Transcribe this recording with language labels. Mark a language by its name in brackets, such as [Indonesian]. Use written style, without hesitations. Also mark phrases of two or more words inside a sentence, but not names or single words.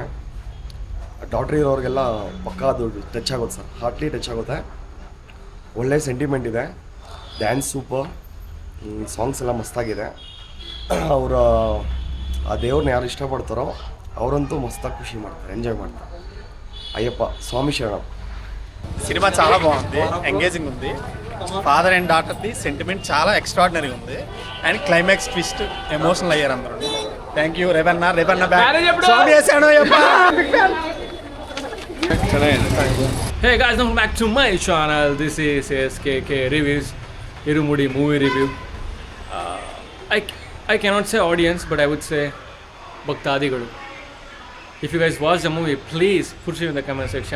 [Kannada] ಡಾಕ್ಟ್ರ್ ಇರೋರಿಗೆಲ್ಲ ಪಕ್ಕ ಅದು ಟಚ್ ಆಗುತ್ತೆ ಸರ್, [English] heartly touch [Kannada] ಆಗುತ್ತೆ. ಒಳ್ಳೆ ಸೆಂಟಿಮೆಂಟ್ ಇದೆ, [English] dance super, [Kannada] ಸಾಂಗ್ಸ್ ಎಲ್ಲ ಮಸ್ತಾಗಿದೆ. ಅವರ ಆ ದೇವ್ರನ್ನ ಯಾರು ಇಷ್ಟಪಡ್ತಾರೋ ಅವರಂತೂ ಮಸ್ತಾಗಿ ಖುಷಿ ಮಾಡ್ತಾರೆ, ఎంజాయ్ ಮಾಡ್ತಾರೆ. [Telugu] అయ్యప్ప స్వామి శరణం. సినిమా చాలా బాగుంది, ఎంగేజింగ్ ఉంది. [English] father and daughter [Telugu] సెంటిమెంట్ చాలా ఎక్స్ట్రాడినరీ ఉంది. [English] and climax twist emotional [Telugu] అయ్యారు అందరూ. [English] thank you [Telugu] రేవన్న బ్యాక్. స్వామి శరణం అయ్యప్ప. [English] Hey guys, welcome back to my channel. This is SKK Reviews, Irumudi movie review. I cannot say audience, but I would say Bhaktadigalu. If you guys watch the movie, please put it in the comment section.